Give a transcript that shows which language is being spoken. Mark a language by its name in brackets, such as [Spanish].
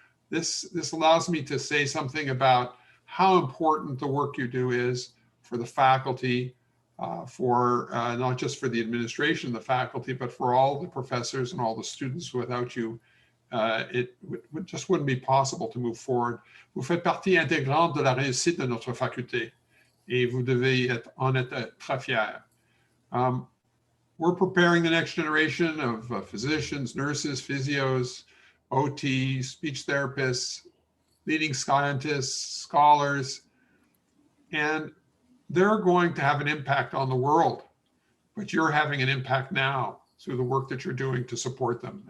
[English] And this allows me to say something about how important the work you do is for the faculty, for not just for the administration, the faculty, but for all the professors and all the students. Without you, it just wouldn't be possible to move forward. [French] Vous faites partie intégrante de la réussite de notre faculté, et vous devez en être très fiers. [English] We're preparing the next generation of physicians, nurses, physios, OT, speech therapists, leading scientists, scholars, and they're going to have an impact on the world, but you're having an impact now through the work that you're doing to support them.